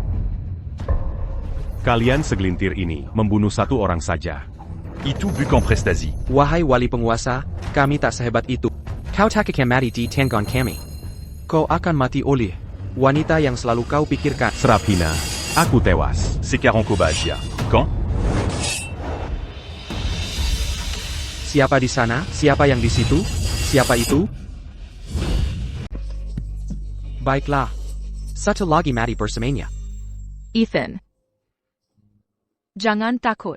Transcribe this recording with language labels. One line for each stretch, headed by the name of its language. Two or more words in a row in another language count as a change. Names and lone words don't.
Indonesian: Kalian segelintir ini membunuh satu orang saja. Itu bukan prestasi. Wahai wali penguasa, kami tak sehebat itu. Kau tak akan mati di tangan kami. Kau akan mati oleh wanita yang selalu kau pikirkan. Serafina, aku tewas.
French: C'est Karankobasia. Quand?
Indonesian: Siapa di sana? Siapa yang di situ? Siapa itu? Baiklah. Satu lagi mati bersamanya. Ethan. Jangan takut.